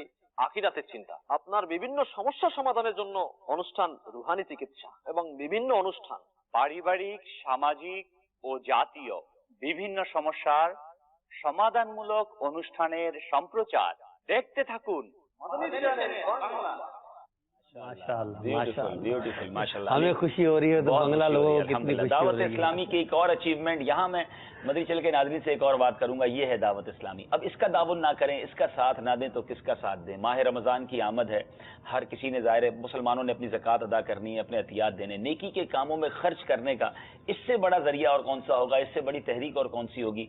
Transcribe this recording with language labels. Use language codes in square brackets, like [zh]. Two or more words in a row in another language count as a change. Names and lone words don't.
[bn] আখিরাতের চিন্তা, আপনার বিভিন্ন সমস্যা সমাধানের জন্য অনুষ্ঠান রুহানি চিকিৎসা এবং বিভিন্ন অনুষ্ঠান পারিবারিক, সামাজিক ও জাতীয় বিভিন্ন সমস্যার সমাধানমূলক অনুষ্ঠানের সম্প্রচার দেখতে থাকুন মাদানী চ্যানেল বাংলা. [ur] ہمیں خوشی ہو رہی ہے تو بنگلہ لوگوں کو کتنی خوشی ہو دعوت رہی ہے. اسلامی کی ایک اور اچیومنٹ یہاں میں مدنی چینل کے ناظرین سے ایک اور بات کروں گا، یہ ہے دعوت اسلامی. اب اس کا تعاون نہ کریں، اس کا ساتھ نہ دیں تو کس کا ساتھ دیں؟ ماہ رمضان کی آمد ہے، ہر کسی نے ظاہر ہے مسلمانوں نے اپنی زکوٰۃ ادا کرنی ہے، اپنے عطیات دینے، نیکی کے کاموں میں خرچ کرنے کا اس سے بڑا ذریعہ اور کون سا ہوگا، اس سے بڑی تحریک اور کون سی ہوگی؟